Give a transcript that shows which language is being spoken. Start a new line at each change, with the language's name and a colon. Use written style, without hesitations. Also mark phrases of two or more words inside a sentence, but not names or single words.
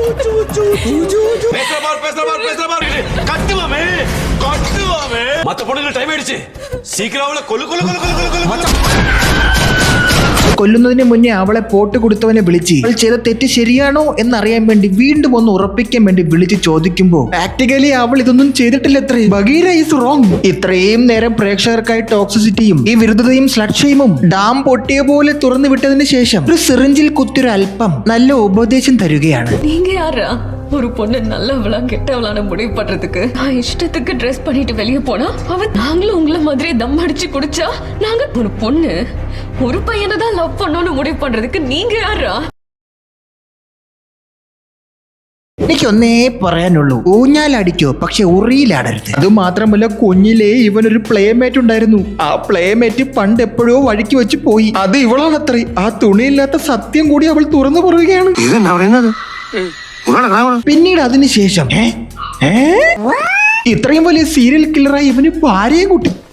Malayalam: കൊല്ലുന്നതിന് മുന്നേ അവളെ പോട്ട് കൊടുത്തവനെ വിളിച്ച് അവൾ ചെയ്ത തെറ്റ് ശരിയാണോ എന്നറിയാൻ വേണ്ടി വീണ്ടും ഒന്ന് ഉറപ്പിക്കാൻ വേണ്ടി വിളിച്ച് ചോദിക്കുമ്പോ പ്രാക്ടിക്കലി അവൾ ഇതൊന്നും ചെയ്തിട്ടില്ല.
English: Bagheera is wrong.
Malayalam: ഇത്രയും നേരം പ്രേക്ഷകർക്കായി ടോക്സിസിറ്റിയും ഈ വിരുദ്ധതയും സ്ലക്ഷയും ഡാം പൊട്ടിയ പോലെ തുറന്നു വിട്ടതിന് ശേഷം ഒരു സിറിഞ്ചിൽ കുത്തിയൊരു അല്പം നല്ല ഉപദേശം തരുകയാണ്.
Tamil: ஒரு பொண்ணு நல்லவளா கெட்டவளான முடிவு பண்றதுக்கு நான் இஷ்டத்துக்கு ட்ரெஸ் பண்ணிட்டு வெளியே போனா நாங்களும் உங்களை மாதிரி தம் அடிச்சு குடிச்சா நாங்க ஒரு பொண்ணு ஒரு பையனை தான் லவ் பண்ணணும்னு முடிவு பண்றதுக்கு நீங்க யாரா?
Malayalam: എനിക്കൊന്നേ പറയാനുള്ളൂ, ഊഞ്ഞാലടിക്കോ പക്ഷെ ഉറിയിലാടരുത്. അത് മാത്രമല്ല കുഞ്ഞിലേ ഇവനൊരു പ്ലേമേറ്റ് ഉണ്ടായിരുന്നു. ആ പ്ലേമേറ്റ് പണ്ട് എപ്പോഴോ വഴിക്ക് വെച്ച് പോയി. അത് ഇവളാണത്രേ. ആ തുണിയില്ലാത്ത സത്യം കൂടി അവൾ തുറന്നു പറയുകയാണ്. പിന്നീട് അതിനുശേഷം ഇത്രയും വലിയ സീരിയൽ കില്ലറായി ഇവന് ഭാര്യയും കൂട്ടി.